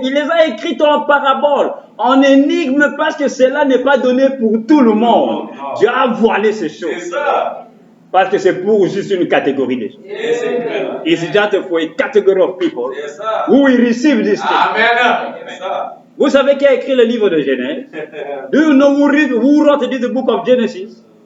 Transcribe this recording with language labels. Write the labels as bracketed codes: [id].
[fr] Il les a écrites en parabole, en énigme, parce que cela n'est pas donné pour tout le monde. Dieu a voilé ces choses. Parce que c'est pour juste une catégorie de gens. [en] It's just for a category of people who will receive this thing. Amen. [fr] Vous savez qui a écrit le livre de Genèse? [en] Do you know who wrote the book of Genesis?